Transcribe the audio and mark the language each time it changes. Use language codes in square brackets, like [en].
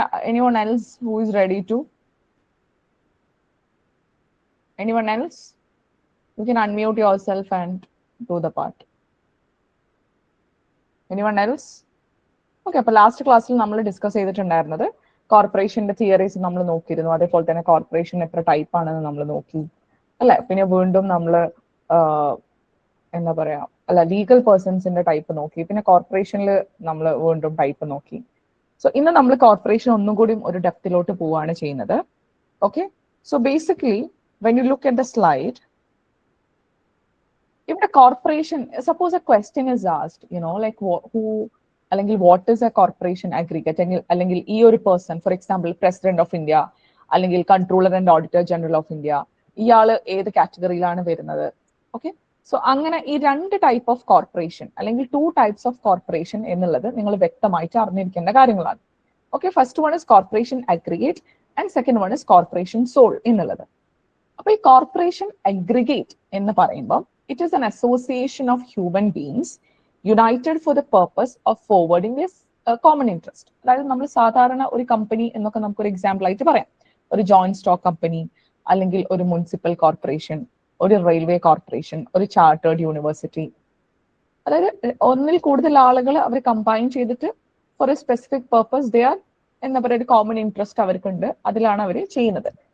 [en] Anyone else who is ready to? Anyone else? You can unmute yourself and do the part. Anyone else? [ml] Okay, അപ്പൊ last ക്ലാസ്സിൽ നമ്മൾ discuss ചെയ്തിട്ടുണ്ടായിരുന്നത് കോർപ്പറേഷന്റെ theories നമ്മൾ നോക്കിയിരുന്നു. അതേപോലെ തന്നെ കോർപ്പറേഷൻ എത്ര ടൈപ്പ് ആണെന്ന് നമ്മൾ നോക്കി അല്ലെ. പിന്നെ വീണ്ടും നമ്മൾ എന്താ പറയാ ലീഗൽ പേഴ്സൺസിന്റെ ടൈപ്പ് നോക്കി. പിന്നെ കോർപ്പറേഷനിൽ നമ്മൾ വീണ്ടും ടൈപ്പ് നോക്കി. സോ ഇന്ന് നമ്മൾ കോർപ്പറേഷൻ ഒന്നും കൂടി ഒരു ഡെപ്തിലോട്ട് പോവാണ് ചെയ്യുന്നത്. [en] okay, so basically when you look at the slide, ഇവിടെ corporation, suppose a question is asked, you know like who അല്ലെങ്കിൽ what is a corporation aggregate, അല്ലെങ്കിൽ ഈ ഒരു person, for example president of India അല്ലെങ്കിൽ controller and auditor general of India, [ml] ഇയാള് ഏത് കാറ്റഗറിയിലാണ് വരുന്നത്? Okay, so അങ്ങനെ ഈ രണ്ട് ടൈപ്പ് ഓഫ് കോർപ്പറേഷൻ അല്ലെങ്കിൽ 2 ടൈപ്സ് ഓഫ് കോർപ്പറേഷൻ എന്നുള്ളത് നിങ്ങൾ വ്യക്തമായിട്ട് അറിഞ്ഞിരിക്കേണ്ട കാര്യങ്ങളാണ്. [en] Okay, first one is corporation aggregate and second one is corporation sole എന്നുള്ളത്. [ml] അപ്പൊ ഈ കോർപ്പറേഷൻ അഗ്രിഗേറ്റ് എന്ന് പറയുമ്പോൾ [en] It is an association of human beings united for the purpose of forwarding this common interest. [ml] അതായത് നമ്മൾ സാധാരണ ഒരു കമ്പനി എന്നൊക്കെ നമുക്കൊരു എക്സാമ്പിൾ ആയിട്ട് പറയാം. ഒരു ജോയിന്റ് സ്റ്റോക്ക് കമ്പനി, അല്ലെങ്കിൽ ഒരു മുനിസിപ്പൽ കോർപ്പറേഷൻ, ഒരു റെയിൽവേ കോർപ്പറേഷൻ, ഒരു ചാർട്ടേഡ് യൂണിവേഴ്സിറ്റി. അതായത് ഒന്നിൽ കൂടുതൽ ആളുകൾ അവർ കമ്പൈൻ ചെയ്തിട്ട് [en] for a specific purpose they are, [ml] എന്താ പറയുക, ഒരു കോമൺ ഇൻട്രസ്റ്റ് അവർക്കുണ്ട്, അതിലാണ് അവർ ചെയ്യുന്നത്.